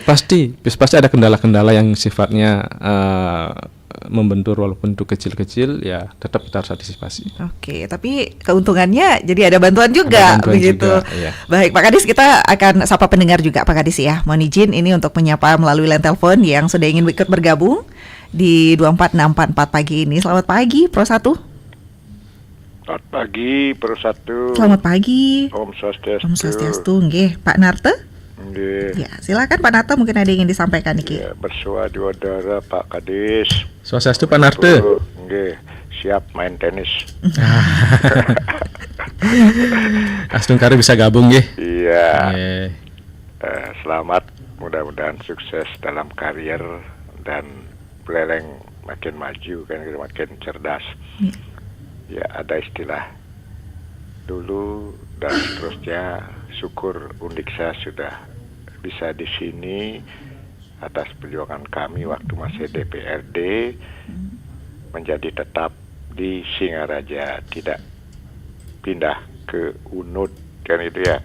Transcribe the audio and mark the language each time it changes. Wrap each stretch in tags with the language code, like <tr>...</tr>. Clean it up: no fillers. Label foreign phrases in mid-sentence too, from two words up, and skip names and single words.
<id>Betul, pasti ada kendala-kendala yang sifatnya membentur walaupun itu kecil-kecil, ya tetap kita harus antisipasi. Tapi keuntungannya jadi ada bantuan juga begitu. Iya. Baik Pak Kadis, kita akan sapa pendengar juga Pak Kadis ya. Mohon izin ini untuk menyapa melalui line telepon yang sudah ingin ikut bergabung di 24644 pagi ini. Selamat pagi Pro 1. Selamat pagi Pro 1. Selamat pagi.</id> <sa>Om Swastiastu. Om Swastiastu. Nggih, Pak Narte.</sa> <id>Ya, silakan Pak Narte, mungkin ada yang ingin disampaikan niki. Ya, bersua di udara Pak Kadis.</id> <sa>Swastiastu Pak Narte.</sa> <id>Nggih, siap main tenis. Astung Kari bisa gabung nggih. Iya. Selamat mudah-mudahan sukses dalam karir dan Buleleng makin maju kan, makin cerdas. Ya, ada istilah dulu dan seterusnya. Syukur Undiksa sudah bisa di sini atas perjuangan kami waktu masih DPRD menjadi tetap di Singaraja, tidak pindah ke UNUD kan itu ya.</id>